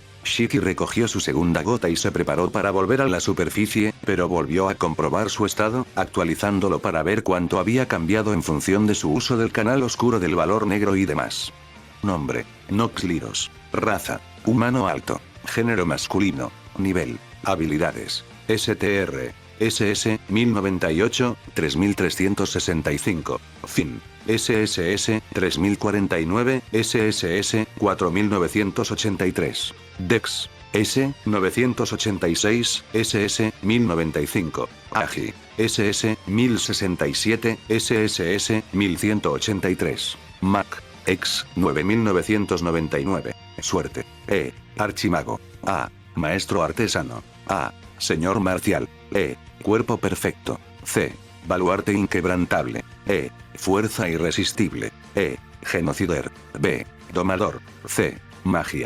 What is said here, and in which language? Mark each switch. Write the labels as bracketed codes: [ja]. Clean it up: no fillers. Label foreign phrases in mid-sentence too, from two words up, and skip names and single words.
[es] Shiki recogió su segunda gota y se preparó para volver a la superficie, pero volvió a comprobar su estado, actualizándolo para ver cuánto había cambiado en función de su uso del canal oscuro del valor negro y demás. Nombre: Nox Lyros. Raza: humano alto. Género masculino. Nivel. Habilidades: STR. SS, 1098, 3365. Fin. SSS, 3049, SSS, 4983. Dex. S, 986, SS, 1095. Agi. SS, 1067, SSS, 1183. Mac. X, 9999. Suerte. E. Archimago. A. Maestro artesano. A. Señor marcial. E. Cuerpo perfecto. C. Baluarte inquebrantable. E. Fuerza irresistible. E. Genocider. B. Domador. C. Magia.